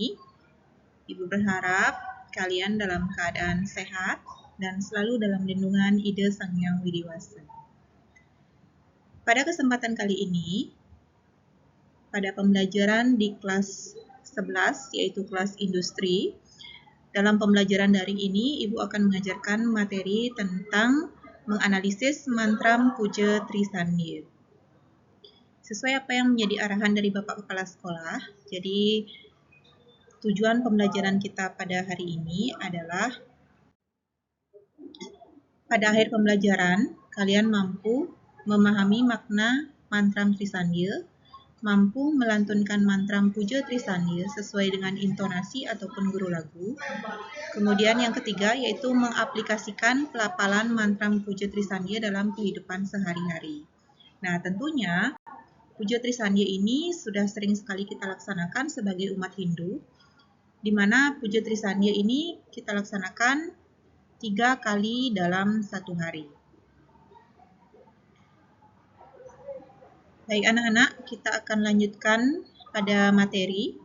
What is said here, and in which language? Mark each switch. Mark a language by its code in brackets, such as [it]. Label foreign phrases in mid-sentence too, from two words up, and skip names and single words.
[id] Ibu berharap kalian dalam keadaan sehat dan selalu dalam lindungan Ida Sang Hyang Widi Wasa. Pada kesempatan kali ini, pada pembelajaran di kelas 11, yaitu kelas industri, dalam pembelajaran daring ini, Ibu akan mengajarkan materi tentang menganalisis mantram puja Trisandya. Sesuai apa yang menjadi arahan dari Bapak Kepala Sekolah, jadi tujuan pembelajaran kita pada hari ini adalah pada akhir pembelajaran, kalian mampu memahami makna mantram Trisandya, mampu melantunkan mantram puja Trisandya sesuai dengan intonasi ataupun guru lagu. Kemudian yang ketiga yaitu mengaplikasikan pelafalan mantram puja Trisandya dalam kehidupan sehari-hari. Nah, tentunya puja Trisandya ini sudah sering sekali kita laksanakan sebagai umat Hindu, di mana puja Trisandya ini kita laksanakan 3 kali dalam satu hari. Baik anak-anak, kita akan lanjutkan pada materi.